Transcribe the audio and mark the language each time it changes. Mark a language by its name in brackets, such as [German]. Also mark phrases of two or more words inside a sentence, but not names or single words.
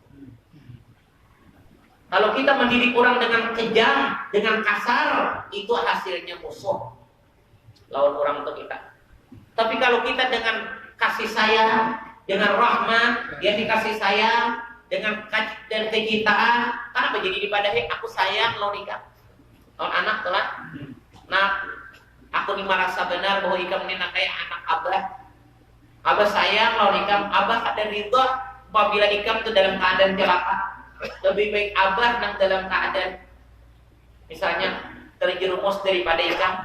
[Indonesian] Kalau kita mendidik orang dengan kejam, dengan kasar, itu hasilnya musuh. Lawan orang untuk kita. Tapi kalau kita dengan kasih sayang, dengan rahmat, dia dikasih sayang, dengan dan kecintaan, [Banjar] kenapa jadi dipadahi aku sayang lawan ikam. Lawan anak telah. Nah, aku ini merasa benar bahwa ikam ini kayak anak abah. Abah sayang lawan ikam, abah ada ridha apabila ikam itu dalam keadaan celaka. Lebih baik abah nang dalam keadaan misalnya terjerumus daripada ikam.